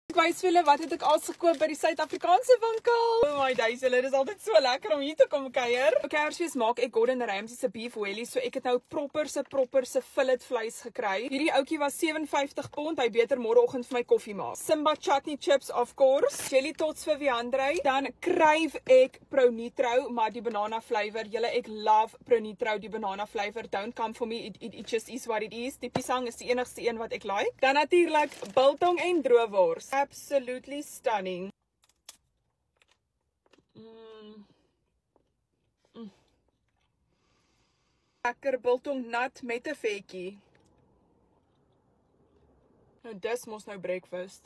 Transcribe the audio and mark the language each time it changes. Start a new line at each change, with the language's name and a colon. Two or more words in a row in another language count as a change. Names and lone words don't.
Afrikaans: Ek wys vir julle wat het ek als gekoop by die Suid-Afrikaanse winkel.
English: Oh my days,
Afrikaans: julle, dis altyd so lekker om hier te kom kuier. Op Kersfees maak ek Gordon Ramsay se
English: beef wellies,
Afrikaans: so ek het nou proper se fillet vleis gekry. Hierdie ouetjie was £57, hy beter môreoggend vir my koffie maak. Simba chutney chips
English: of course,
Afrikaans: jelly tots vir Viandre, dan kryf ek Pronitro, maar die
English: banana flavor.
Afrikaans: Julle, ek love Pronitro, die
English: banana flavor. Don't come for me, it just is what it is.
Afrikaans: Die pisang is die enigste een wat ek like. Dan natuurlik biltong en droewors.
English: Absolutely stunning.
Afrikaans: Lekker biltong nat met 'n vetjie. Nou dis mos nou breakfast.